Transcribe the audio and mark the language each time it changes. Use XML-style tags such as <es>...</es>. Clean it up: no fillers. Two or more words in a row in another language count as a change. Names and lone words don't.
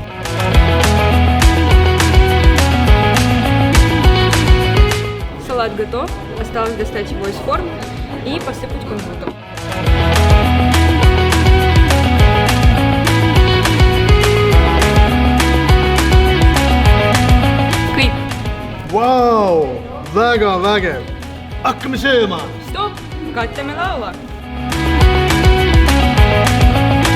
<ru>Салат готов, осталось достать его из формы и посыпать кунжутом.</ru> <et>Kõik. Vau, väga vägev! Hakkame sööma! Stopp, katleme laua!</et>